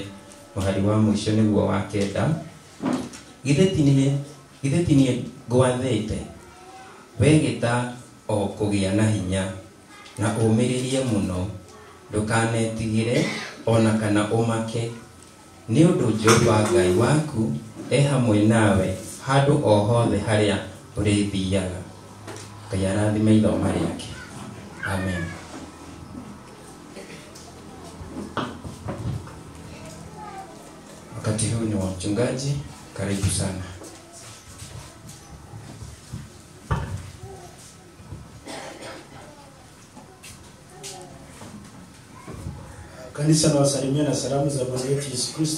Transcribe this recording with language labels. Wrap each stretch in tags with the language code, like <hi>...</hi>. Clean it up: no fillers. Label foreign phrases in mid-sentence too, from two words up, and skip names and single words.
<ki>Mũhari wa mũico nĩguo wa 9. Githĩ ti niĩ ngwathĩte, we gĩta o kũgĩa na hinya na ũmĩrĩrie mũno, ndũkanetigĩre ona kana ũmake, nĩ ũndũ Jehova Ngai waku hamwe nawe handũ o hothe harĩa ũrĩthiaga. Ngai arathime ithoma rĩake. Amen.</ki> <sw>Wakati huu ni wa mchungaji, karibu sana. Kanisa na wasalimia na salamu za Bwana wetu Yesu Kristo.</sw>